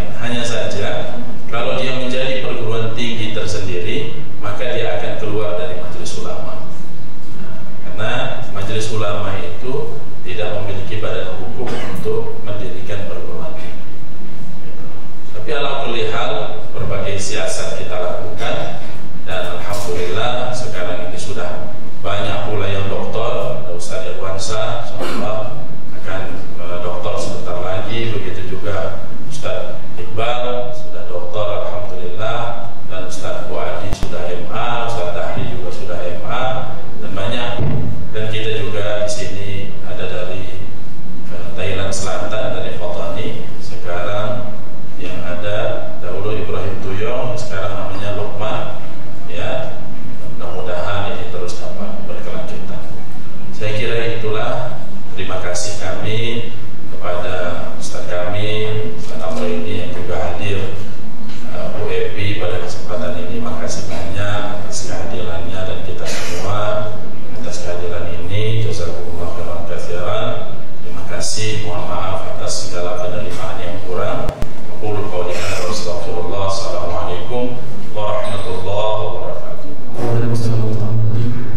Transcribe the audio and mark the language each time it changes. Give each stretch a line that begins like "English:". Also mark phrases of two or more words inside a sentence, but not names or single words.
Indonesian: Hanya saja kalau dia menjadi perguruan tinggi tersendiri, maka dia akan keluar dari majelis ulama. Karena majelis ulama itu tidak memiliki badan hukum untuk mendirikan perguruan tinggi. Tapi
Arabic: على كل حال
Indonesian: berbagai siasat kita lakukan dan alhamdulillah sekarang ini sudah banyak pula yang doktor. Ada Ustaz Irwansa, insyaallah akan doktor sebentar lagi. Begitu juga Ustaz Iqbal sudah doktor alhamdulillah, dan Ustaz Buadi sudah MA, Ustaz Tahri juga sudah MA, dan banyak. Dan kita juga di sini ada dari Thailand Selatan, dari Fatani. Sekarang yang ada dahulu Ibrahim Tuyong, sekarang namanya Lukman. Ya, mudah-mudahan ini terus dapat berkelanjutan. Saya kira itulah terima kasih kami kepada Ustaz kami, Ustaz Amro ini yang juga hadir, Bu Epi pada kesempatan ini. Makasih banyak atas kehadirannya dan kita semua atas kehadiran ini.
Arabic: جزاكم الله خيرا كثيرا.
Indonesian: Terima kasih, mohon maaf atas segala penerimaan yang kurang.
Arabic: أقول قولي هذا وأستغفر الله. السلام عليكم ورحمة الله وبركاته. وعليكم السلام ورحمة الله وبركاته.